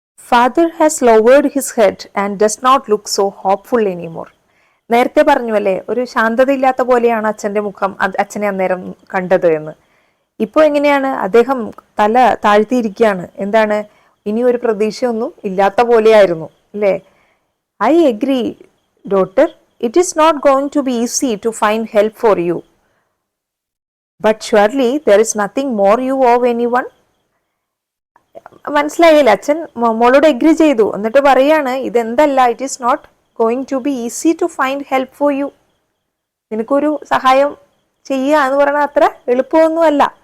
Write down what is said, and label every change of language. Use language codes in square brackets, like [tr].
[en] Father has lowered his head and does not look so hopeful anymore. [ml] നേരത്തെ പറഞ്ഞു, അല്ലേ? ഒരു ശാന്തതയില്ലാത്ത പോലെയാണ് അച്ഛൻ്റെ മുഖം, അച്ഛനെ അന്നേരം കണ്ടത് എന്ന്. ഇപ്പോൾ എങ്ങനെയാണ്? അദ്ദേഹം തല താഴ്ത്തിയിരിക്കുകയാണ്. എന്താണ്? ഇനി ഒരു പ്രതീക്ഷയൊന്നും ഇല്ലാത്ത പോലെയായിരുന്നു, അല്ലേ? [en] I agree daughter, it is not going to be easy to find help for you. But surely there is nothing more you owe anyone. [ml] മനസ്സിലായില്ല? അച്ഛൻ മോളോട് എഗ്രി ചെയ്തു. എന്നിട്ട് പറയാണ്, ഇതെന്തല്ല, [en] It is not going to be easy to find help for you. [ml] നിനക്കൊരു സഹായം ചെയ്യുക എന്ന് പറയുന്നത് അത്ര എളുപ്പമൊന്നുമല്ല.